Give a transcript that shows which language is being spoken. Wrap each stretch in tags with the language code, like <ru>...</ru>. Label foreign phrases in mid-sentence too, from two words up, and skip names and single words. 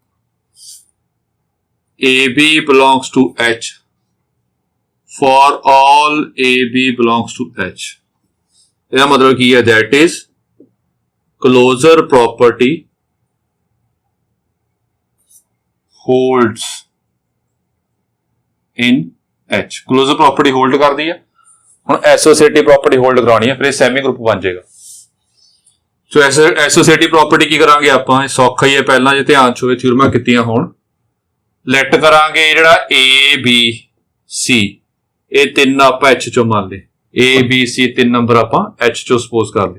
<en>AB belongs to H for all AB belongs to H।</en> <pa>ਇਹਦਾ ਮਤਲਬ ਕੀ ਹੈ,</pa> <en>that is closure property holds in H। closure property hold</en> <pa>ਕਰਦੀ ਹੈ। ਹੁਣ</pa> <en>associative property hold</en> <pa>ਕਰਾਉਣੀ ਹੈ, ਫਿਰ ਇਹ</pa> <en>semi group</en> <pa>ਬਣ ਜਾਏਗਾ। ਸੋ</pa> <en>associative property</en> <pa>ਕੀ ਕਰਾਂਗੇ ਆਪਾਂ, ਇਹ ਸੌਖਾ ਹੀ ਹੈ, ਪਹਿਲਾਂ ਜੇ ਧਿਆਨ ਚ ਹੋਵੇ ਥਿਊਰਮਾਂ ਕੀਤੀਆਂ ਹੋਣ। ਲੈਟ ਕਰਾਂਗੇ ਜਿਹੜਾ A B C, ਇਹ ਤਿੰਨ ਆਪਾਂ H ਚੋਂ ਮੰਨ ਲਏ, A B C ਤਿੰਨ ਨੰਬਰ ਆਪਾਂ H ਚੋਂ ਸਪੋਜ਼ ਕਰ ਲਏ।</pa>